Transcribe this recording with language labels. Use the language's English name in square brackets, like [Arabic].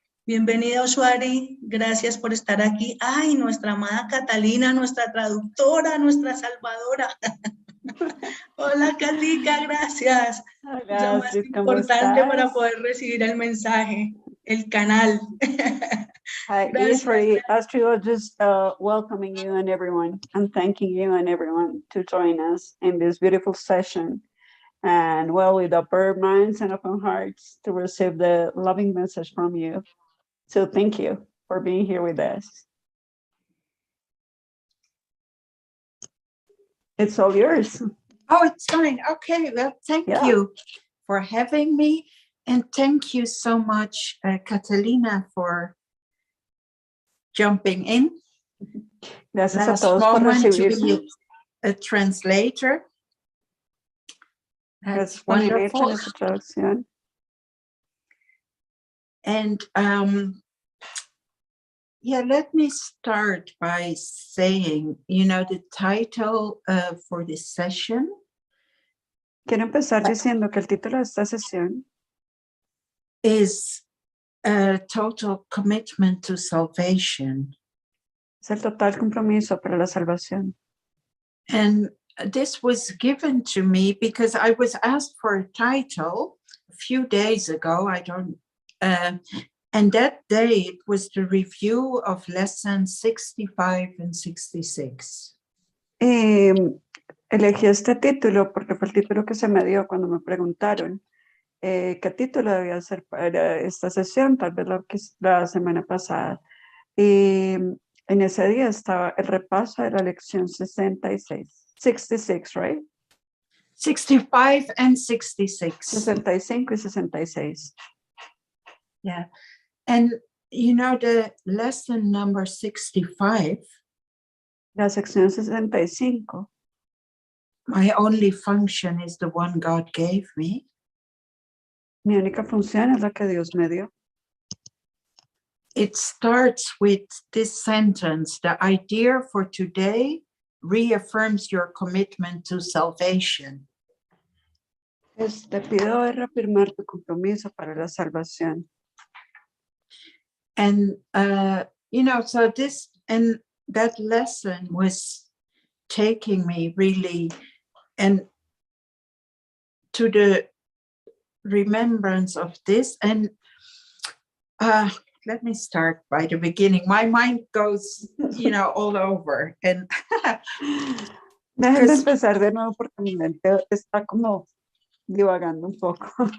[Spanish] Bienvenida, Ishwari, gracias por estar aquí. Ay, nuestra amada Catalina, nuestra traductora, nuestra salvadora. Hola, Catica, gracias. Hola, Lo más Astrid, ¿cómo importante estás? para poder recibir el mensaje, el canal. [English] Hi, [Spanish] Gracias. [English] Ishwari. Astrid was just welcoming you and everyone and thanking you and everyone to join us in this beautiful session. And well, with open minds and open hearts to receive the loving message from you. So thank you for being here with us. It's all yours. Oh, it's fine. Okay, well, thank you for having me. And thank you so much, Catalina, for jumping in. [Spanish] Gracias a todos por recibirme. [English] A translator. That's wonderful. And yeah, let me start by saying, you know, the title for this session. [Spanish] Quiero empezar diciendo que el título de esta sesión [English] is a total commitment to salvation. [Spanish] Es el total compromiso para la salvación. [English] And this was given to me because I was asked for a title a few days ago. And that day it was the review of lessons 65 and 66. [Spanish] Elegí este título porque fue el título que se me dio cuando me preguntaron qué título debía ser para esta sesión, tal vez la semana pasada. Y en ese día estaba el repaso de la lección 66, right? [English] 65 and 66. [Spanish] 65 y 66. [English] Yeah. And you know, the lesson number 65. [Spanish] La sección 65. [English] My only function is the one God gave me. [Spanish] Mi única función es la que Dios me dio. [English] It starts with this sentence: the idea for today reaffirms your commitment to salvation. [Spanish] Te pido reafirmar tu compromiso para la salvación. [English] And, you know, so this, and that lesson was taking me really and to the remembrance of this. And let me start by the beginning. My mind goes, you know, all over. And [Spanish] Déjenme empezar de nuevo porque mi mente está como divagando un poco.